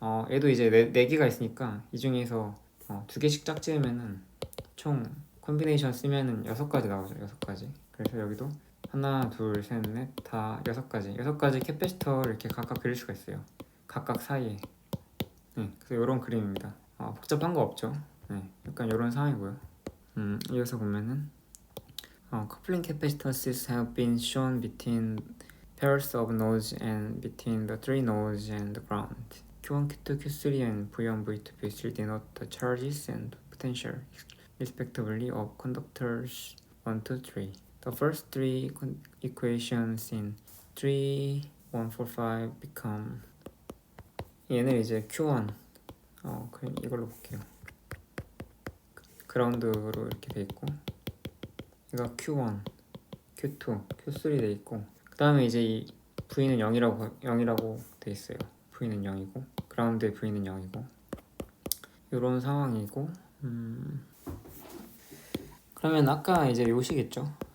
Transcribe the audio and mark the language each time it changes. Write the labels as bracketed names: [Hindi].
[Korean] 얘도 이제 4개가 있으니까 이 중에서 2개씩 짝지으면은 총 콤비네이션 쓰면은 6가지 나오죠. 6가지. 그래서 여기도 하나, 둘, 셋, 넷, 다 6가지 캐패시터를 이렇게 각각 그릴 수가 있어요. 각각 사이에. 그래서 이런 그림입니다. 복잡한 거 없죠. 약간 이런 상황이고요. [English] 이어서 보면은 coupling capacitors have been shown between pairs of nodes and between the three nodes and the ground. Q1, Q2, Q3 and V1, V2, V3 denote the charges and potential respectively of conductors 1, 2, 3. The first three equations in 3, 1, 4, 5 become, [Korean] 얘는 이제 Q1 그냥 이걸로 볼게요. 그라운드로 이렇게 돼 있고, 얘가 Q1, Q2, Q3 돼 있고, 그 다음에 이제 이 V는 0이라고 돼 있어요. V는 0이고 그라운드의 V는 0이고 이런 상황이고, 그러면 아까 이제 요식있죠.